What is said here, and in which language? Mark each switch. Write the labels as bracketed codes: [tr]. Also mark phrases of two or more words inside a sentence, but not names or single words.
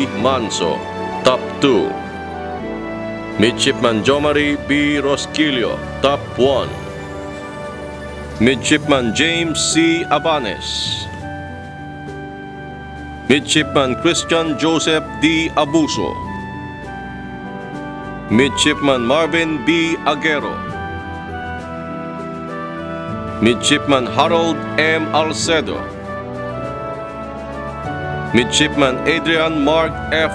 [en] Manso, Top 2. Midshipman Jomari B. Rosquillo, Top 1. Midshipman James C. Abanes, Midshipman Christian Joseph D. Abuso, Midshipman Marvin B. Aguero, Midshipman Harold M. Alcedo, Midshipman Adrian Mark F.